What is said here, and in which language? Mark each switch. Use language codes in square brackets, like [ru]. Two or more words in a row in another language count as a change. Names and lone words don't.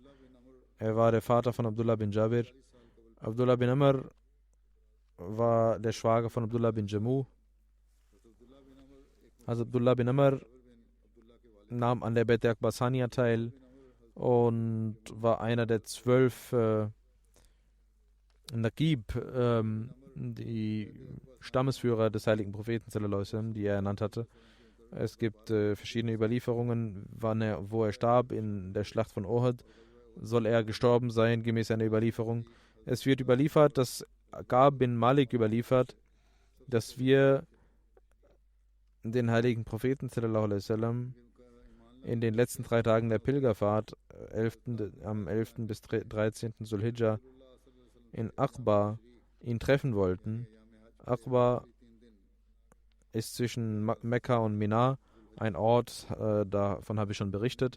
[de] Er war der Vater von Abdullah bin Jabir. Abdullah bin Amr war der Schwager von Abdullah bin Jammu. Also Abdullah bin Amr nahm an der Bet Akbar Sania teil und war einer der 12 Naqib, die Stammesführer des heiligen Propheten, [ar] صلى الله عليه وسلم, [de] die er ernannt hatte. Es gibt verschiedene Überlieferungen, wo er starb. In der Schlacht von Uhud soll er gestorben sein, gemäß einer Überlieferung. Es wird überliefert, dass Ka'b bin Malik überliefert, dass wir den heiligen Propheten, [ar] صلى الله عليه وسلم, [de] in den letzten 3 Tagen der Pilgerfahrt, am 11. bis 13. Zulhijjah, in Aqba ihn treffen wollten. Aqba ist zwischen Mekka und Mina ein Ort, davon habe ich schon berichtet.